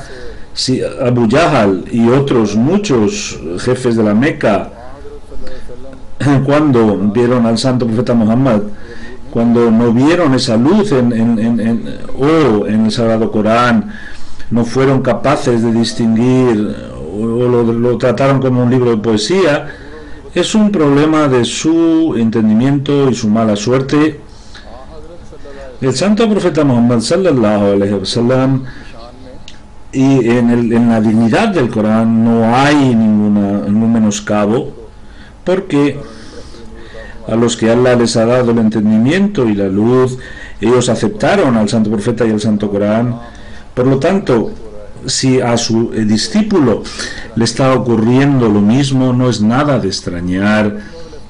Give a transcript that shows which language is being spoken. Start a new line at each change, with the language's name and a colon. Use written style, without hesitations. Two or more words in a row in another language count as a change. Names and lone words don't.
Spanish: Si Abu Jahal y otros muchos jefes de la Meca, cuando vieron al santo profeta Muhammad, cuando no vieron esa luz en el Sagrado Corán, no fueron capaces de distinguir o lo trataron como un libro de poesía, es un problema de su entendimiento y su mala suerte. El santo profeta Muhammad
Arabic: صلى الله عليه وسلم,
Spanish: y en la dignidad del Corán no hay ningún menoscabo, porque a los que Allah les ha dado el entendimiento y la luz, ellos aceptaron al santo profeta y al santo Corán. Por lo tanto, si a su discípulo le está ocurriendo lo mismo, no es nada de extrañar.